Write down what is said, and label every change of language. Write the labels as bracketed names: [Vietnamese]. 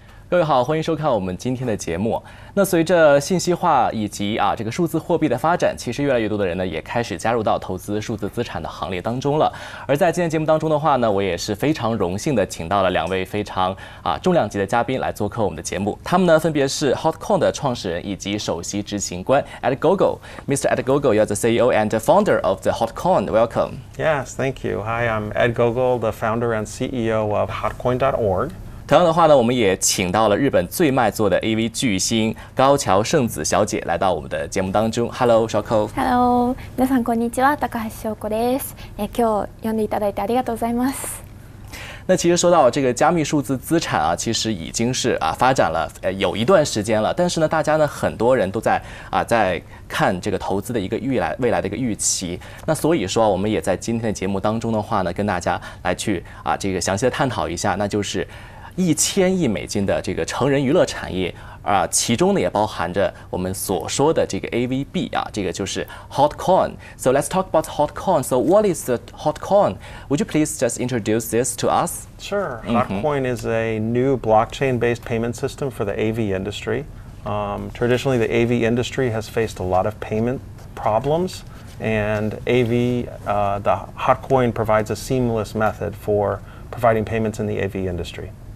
[Chinese] 各位好，欢迎收看我们今天的节目。那随着信息化以及这个数字货币的发展，其实越来越多的人呢也开始加入到投资数字资产的行列当中了。而在今天节目当中的话呢，我也是非常荣幸的请到了两位非常重量级的嘉宾来做客我们的节目。他们呢分别是 HotCoin 的创始人以及首席执行官 Ed Gogo。 [English] Mr. Ed Gogo, you're the CEO and founder of the HotCoin. Welcome. Yes, thank you. Hi, I'm Ed Gogo, the founder and CEO of HotCoin.org. [Chinese] 同样的话呢，我们也请到了日本最卖座的 AV 巨星高桥圣子小姐来到我们的节目当中。 [English] Hello， 小口。 [Japanese] Hello， 皆さんこんにちは、高橋翔子です。今日呼んでいただいてありがとうございます。 [Chinese] 那其实说到这个加密数字资产其实已经是发展了有一段时间了，但是呢，大家呢很多人都在看这个投资的一个未来的一个预期。那所以说，我们也在今天的节目当中的话呢，跟大家来去这个详细的探讨一下，那就是1000亿美金的这个成人娱乐产业其中呢也包含着我们所说的这个 AV 币这个就是 HotCoin. [English] So let's talk about HotCoin. So what is the HotCoin? Would you please just introduce this to us? Sure. HotCoin is a new blockchain-based payment system for the AV industry. Traditionally, the AV industry has faced a lot of payment problems, and the HotCoin provides a seamless method for providing payments in the AV industry.